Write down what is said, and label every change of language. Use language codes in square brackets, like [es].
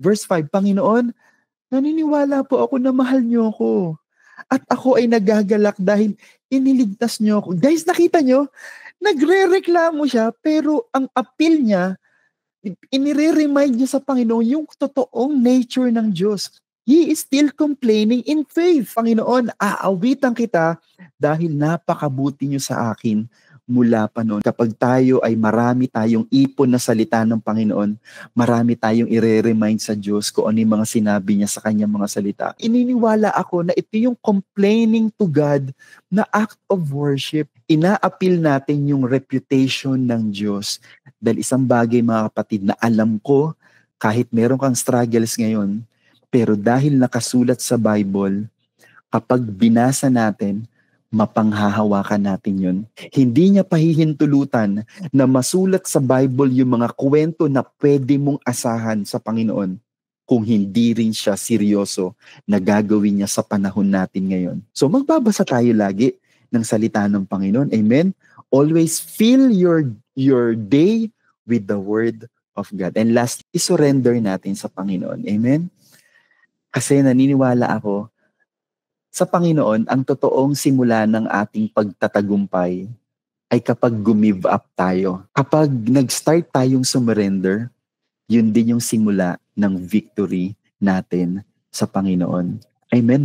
[tl] Verse 5, Panginoon, naniniwala po ako na mahal niyo ako. At ako ay nagagalak dahil iniligtas niyo ako. Guys, nakita niyo? Nagre-reklamo siya pero ang appeal niya, inire-remind niya sa Panginoon yung totoong nature ng Diyos. [en] He is still complaining in faith. [tl] Panginoon, aawitan kita dahil napakabuti niyo sa akin mula pa noon. Kapag tayo ay marami tayong ipon na salita ng Panginoon, marami tayong ire-remind sa Diyos kung ano yung mga sinabi niya sa kanyang mga salita. Ininiwala ako na ito yung complaining to God na act of worship. Ina-appeal natin yung reputation ng Diyos. Dahil isang bagay mga kapatid na alam ko, kahit meron kang struggles ngayon, Pero dahil nakasulat sa Bible, kapag binasa natin, mapanghahawakan natin yun. Hindi niya pahihintulutan na masulat sa Bible yung mga kwento na pwede mong asahan sa Panginoon kung hindi rin siya seryoso na gagawin niya sa panahon natin ngayon. So magbabasa tayo lagi ng salita ng Panginoon. Amen? [en] Always fill your day with the Word of God. [tl] And last, isurrender natin sa Panginoon. Amen? Kasi naniniwala ako, sa Panginoon, ang totoong simula ng ating pagtatagumpay ay kapag gumive up tayo. Kapag nag-start tayong sumurrender, yun din yung simula ng victory natin sa Panginoon. Amen?